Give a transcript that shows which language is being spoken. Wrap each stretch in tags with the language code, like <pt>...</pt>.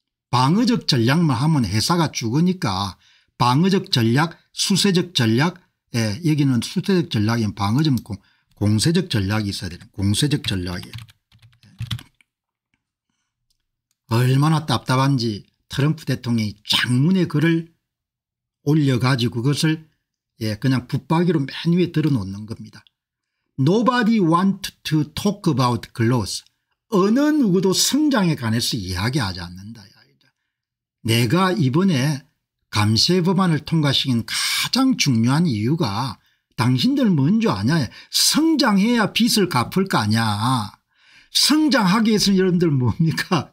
<ko>방어적 전략만 하면 회사가 죽으니까 방어적 전략, 수세적 전략, 여기는 수세적 전략이면 방어적 공세적 전략이 있어야 되는 공세적 전략이에요. 얼마나 답답한지 트럼프 대통령이 장문의 글을 올려가지고 그것을 그냥 붙박이로 맨 위에 들어놓는 겁니다.</ko> <en>Nobody want to talk about growth.</en> <ko>어느 누구도 성장에 관해서 이야기하지 않는다. 내가 이번에 감세 법안을 통과시킨 가장 중요한 이유가 당신들 뭔지 아냐. 성장해야 빚을 갚을 거 아니야. 성장하기 위해서는 여러분들 뭡니까?</ko>